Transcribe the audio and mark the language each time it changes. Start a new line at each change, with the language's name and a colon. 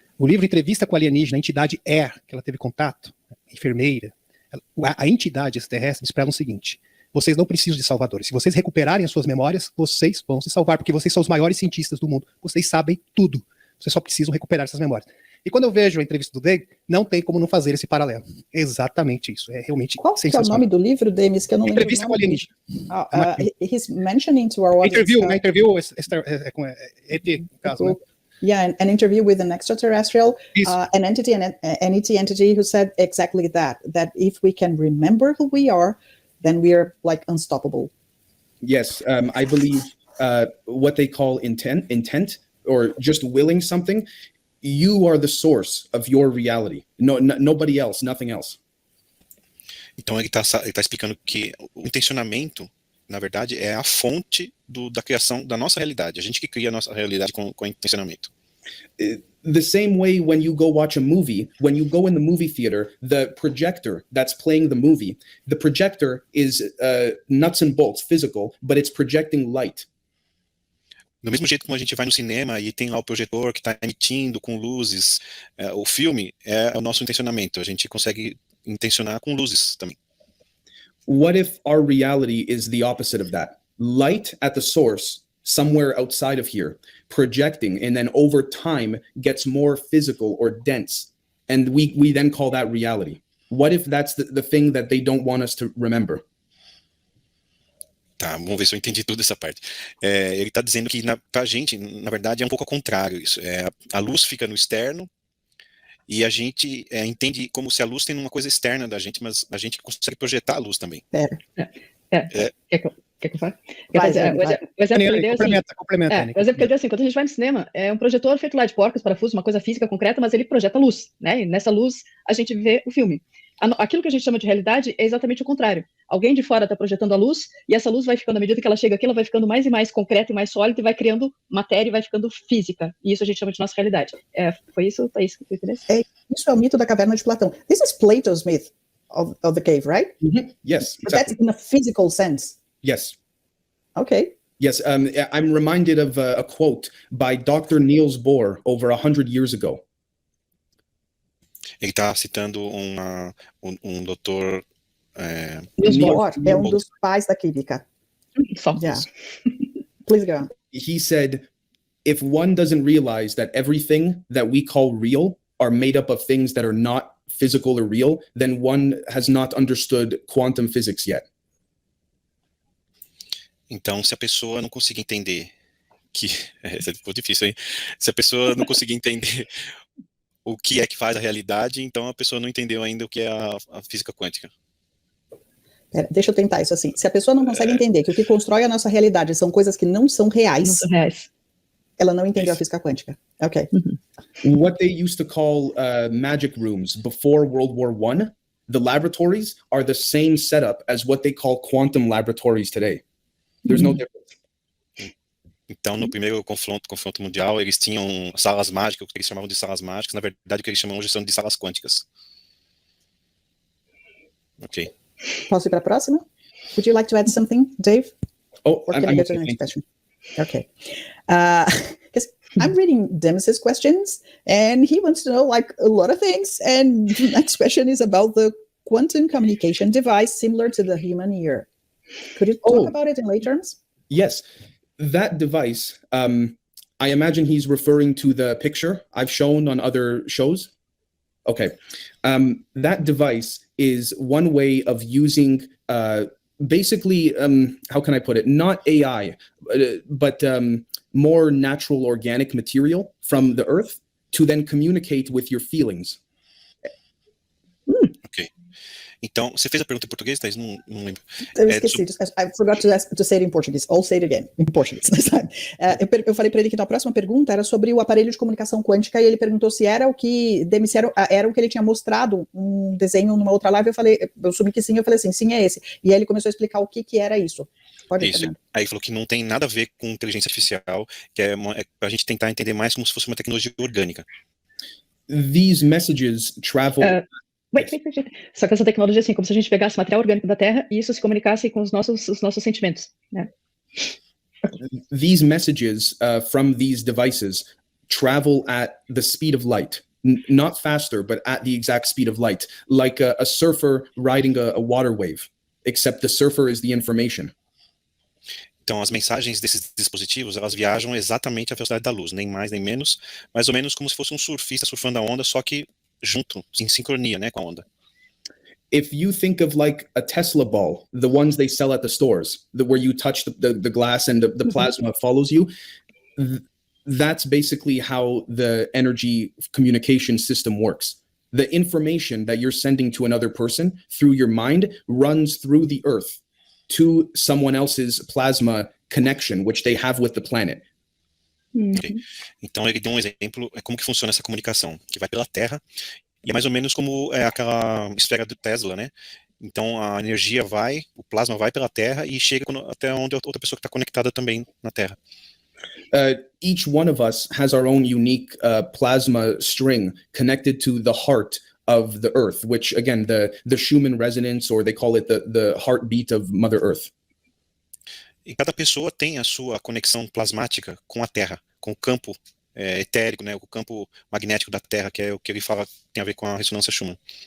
Portuguese: O livro Entrevista com a Alienígena, a entidade que ela teve contato, enfermeira, a entidade extraterrestre diz para ela o seguinte: vocês não precisam de salvadores. Se vocês recuperarem as suas memórias, vocês vão se salvar, porque vocês são os maiores cientistas do mundo. Vocês sabem tudo. Vocês só precisam recuperar essas memórias. E quando eu vejo a entrevista do Dave, não tem como não fazer esse paralelo. Exatamente isso. É realmente Qual que é o nome do livro, Demis, que eu não lembro? Entrevista com a Alienígena.
English: He's mentioning to our audience.
Portuguese: Interview com ET, no caso, né?
English: Yeah, an interview with an extraterrestrial, an entity who said exactly that if we can remember who we are, then we are like unstoppable. Yes, I believe what they call intent, or just willing something. You are the source of your reality. Nobody else, nothing else.
Portuguese: Então ele tá explicando que o intencionamento, na verdade, é a fonte da criação da nossa realidade. A gente que cria a nossa realidade com intencionamento.
English: The same way when you go watch a movie, when you go in the movie theater, the projector that's playing the movie, the projector is nuts and bolts, physical, but it's projecting light.
Portuguese: Do mesmo jeito como a gente vai no cinema e tem lá o projetor que está emitindo com luzes, o filme é o nosso intencionamento. A gente consegue intencionar com luzes também.
English: What if our reality is the opposite of that? Light at the source, somewhere outside of here, projecting, and then over time gets more physical or dense. And we then call that reality. What if that's the thing that they don't want us to remember?
Portuguese: Tá, vamos ver se eu entendi toda essa parte. Ele está dizendo que pra gente, na verdade, é um pouco ao contrário isso. A luz fica no externo e a gente entende como se a luz tem uma coisa externa da gente, mas a gente consegue projetar a luz também. Quer que eu fale? O exemplo que ele deu assim, o exemplo que ele deu assim, quando a gente vai no cinema, é um projetor feito lá de porcos, parafusos, uma coisa física concreta, mas ele projeta luz, né? E nessa luz a gente vê o filme. aquilo que a gente chama de realidade é exatamente o contrário. Alguém de fora está projetando a luz, e essa luz vai ficando, à medida que ela chega aqui, ela vai ficando mais e mais concreta e mais sólida, e vai criando matéria e vai ficando física. E isso a gente chama de nossa realidade. Foi isso, Thaís, que tu entendeu? Isso é o mito da caverna de Platão.
English: This is Plato's myth of the cave, right? Yes, But that's in a physical sense. yes. Okay. Yes, I'm reminded of a quote by Dr. Niels Bohr over 100 years ago.
Portuguese: Ele está citando doutor... Niels Bohr é um dos pais da química.
English: Yeah. Please go on. He said, if one doesn't realize that everything that we call real are made up of things that are not physical or real, then one has not understood quantum physics yet.
Portuguese: Então, se a pessoa não conseguir entender que... Ficou difícil, hein? Se a pessoa não conseguir entender o que é que faz a realidade, então a pessoa não entendeu ainda o que é a física quântica. Pera, deixa eu tentar isso assim. Se a pessoa não consegue entender que o que constrói a nossa realidade são coisas que não são reais, ela não entendeu a física quântica. Ok.
English: What they used to call magic rooms before World War I, the laboratories are the same setup as what they call quantum laboratories today. There's no difference.
Portuguese: Então, no primeiro confronto mundial, eles tinham salas mágicas, o que eles chamavam de salas mágicas, na verdade, o que eles chamam hoje são de salas quânticas. Ok. Posso ir para a próxima?
English: Would you like to add something, Dave? Oh, or can I get to the next question? Okay. Because I'm reading Demis's questions, and he wants to know like a lot of things. And the next question is about the quantum communication device similar to the human ear. Could you talk about it in lay terms? Yes. That device, I imagine he's referring to the picture I've shown on other shows. Okay. That device is one way of using basically, how can I put it? Not AI, but more natural organic material from the earth to then communicate with your feelings. Ok.
Portuguese: Então, você fez a pergunta em português, Thaís? Não lembro. Eu esqueci.
English: I forgot to say it in Portuguese. I'll say it again, in Portuguese.
Portuguese: Eu falei para ele que a próxima pergunta era sobre o aparelho de comunicação quântica, e ele perguntou se era o que Demis era o que ele tinha mostrado, um desenho numa outra live. Eu assumi que sim, eu falei assim, sim, é esse. E aí ele começou a explicar o que era isso. Pode ir, isso. Fernando. Aí ele falou que não tem nada a ver com inteligência artificial, que é para a gente tentar entender mais como se fosse uma tecnologia orgânica.
English: These messages travel... Wait.
Portuguese: Só que essa tecnologia, assim, como se a gente pegasse material orgânico da Terra e isso se comunicasse com os nossos sentimentos, né?
English: These messages from these devices travel at the speed of light, not faster, but at the exact speed of light, like a surfer riding a water wave, except the surfer is the information.
Portuguese: Então, as mensagens desses dispositivos, elas viajam exatamente à velocidade da luz, nem mais nem menos, mais ou menos como se fosse um surfista surfando a onda, só que junto, em sincronia, né, com a onda.
English: If you think of like a Tesla ball, the ones they sell at the stores, where you touch the glass and the plasma follows you, that's basically how the energy communication system works. The information that you're sending to another person through your mind runs through the earth to someone else's plasma connection, which they have with the planet. Okay.
Portuguese: Então ele deu um exemplo, como que funciona essa comunicação, que vai pela Terra, e é mais ou menos como aquela esfera do Tesla, né? Então a energia o plasma vai pela Terra e chega até onde a outra pessoa que está conectada também na Terra.
English: Each one of us has our own unique plasma string connected to the heart of the Earth, which again, the Schumann resonance, or they call it the heartbeat of Mother Earth.
Portuguese: E cada pessoa tem a sua conexão plasmática com a Terra, com o campo etérico, né, o campo magnético da Terra, que é o que ele fala tem a ver com a ressonância Schumann.